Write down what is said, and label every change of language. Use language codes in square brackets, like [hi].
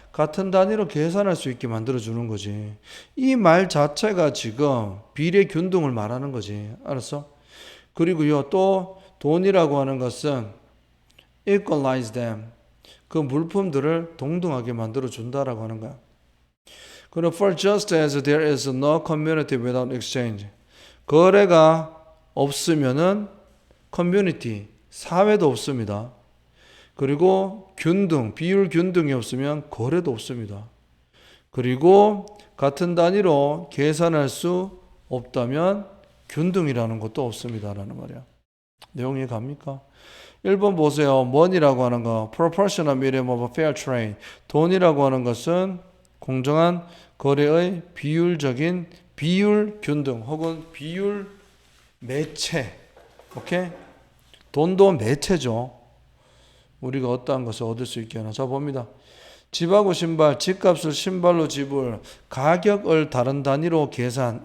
[ko] 같은 단위로 계산할 수 있게 만들어주는 거지. 이 말 자체가 지금 비례 균등을 말하는 거지. 알았어? 그리고요, 또 돈이라고 하는 것은 [en] equalize them, [ko] 그 물품들을 동등하게 만들어 준다라고 하는 거야. 그리고 [en] for just as there is no community without exchange. [ko] 거래가 없으면은 커뮤니티, 사회도 없습니다. 그리고 균등, 비율 균등이 없으면 거래도 없습니다. 그리고 같은 단위로 계산할 수 없다면 균등이라는 것도 없습니다라는 말이야. 내용이 갑니까? 1번 보세요. [en] money [ko] 라고 하는 거, [en] proportional medium of a fair trade. [ko] 돈이라고 하는 것은 공정한 거래의 비율적인 비율 균등 혹은 비율 매체. 오케이? 돈도 매체죠. 우리가 어떠한 것을 얻을 수 있게 하나. 자, 봅니다. 집하고 신발, 집값을 신발로 지불, 가격을 다른 단위로 계산.